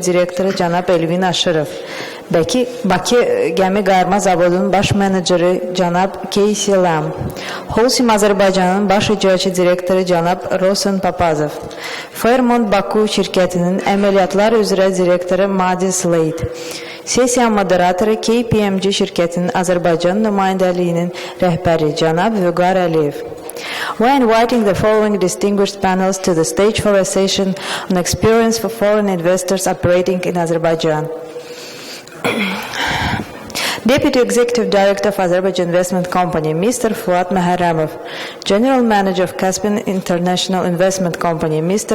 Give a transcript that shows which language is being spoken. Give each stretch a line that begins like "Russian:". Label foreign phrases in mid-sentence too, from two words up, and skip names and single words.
Azerbaijani: direktoru cənab Elvin Aşırov, Bakı Gəmi Qayırma Zavodunun baş meneceri cənab Casey Lam, Holcim Azərbaycanın baş icraçı direktoru cənab Rosen Papazov, Fairmont Baku şirkətinin əməliyyatlar üzrə direktoru Madi Slade, sessiya moderatoru KPMG şirkətinin Azərbaycan nümayəndəliyinin rəhbəri cənab Vüqar Əliyev.
English: We are inviting the following distinguished panels to the stage for a session on experience for foreign investors operating in Azerbaijan. Deputy Executive Director of Azerbaijan Investment Company, Mr. Fuad Məhərrəmov, General Manager of Caspian International Investment Company, Mr.